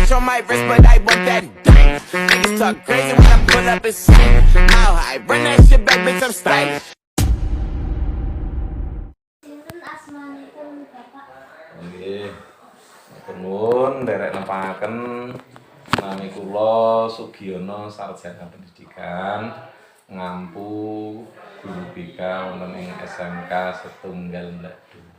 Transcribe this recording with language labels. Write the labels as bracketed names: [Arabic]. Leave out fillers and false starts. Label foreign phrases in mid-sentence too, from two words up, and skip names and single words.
[English] my wrist, but I want that dang. Niggas talk crazy when I pull up and sing. How high? Run that shit back, bitch, I'm stylish. [Javanese] Nggih. Nuwun nderek nepaken nami kula Sugiono sarjana pendidikan ngampu guru BK wonten ing SMK Setunggal Mladu.